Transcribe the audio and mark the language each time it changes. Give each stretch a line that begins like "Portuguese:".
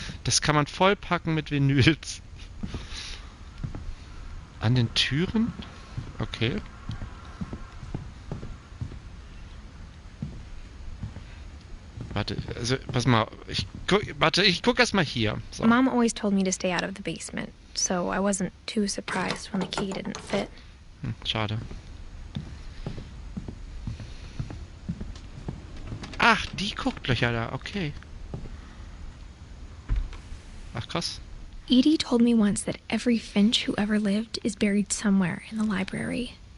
German: Das kann man vollpacken mit Vinyls. An den Türen? Okay. Warte, also, pass mal. Ich guck erst mal hier. So.
English: Mom always told me to stay out of the basement, so I wasn't too surprised when the key didn't fit.
German: Schade. Ach, die Gucklöcher da, okay. Ach, krass.
English: Edie told me once that every Finch who ever lived is buried somewhere in the library.